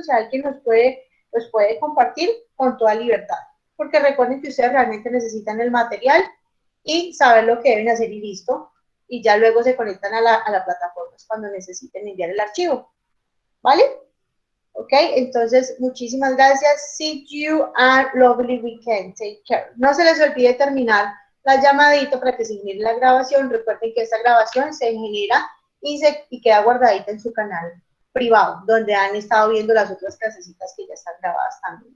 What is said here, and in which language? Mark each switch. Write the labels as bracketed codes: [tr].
[es] O sea, alguien los puede compartir con toda libertad. Porque recuerden que ustedes realmente necesitan el material y saber lo que deben hacer y listo. Y ya luego se conectan a la plataforma cuando necesiten enviar el archivo. ¿Vale? Ok, entonces muchísimas gracias. [en] See you and lovely weekend. Take care. [es] No se les olvide terminar la llamadita para que se genere la grabación. Recuerden que esta grabación se genera y queda guardadita en su canal privado, donde han estado viendo las otras clasecitas que ya están grabadas también.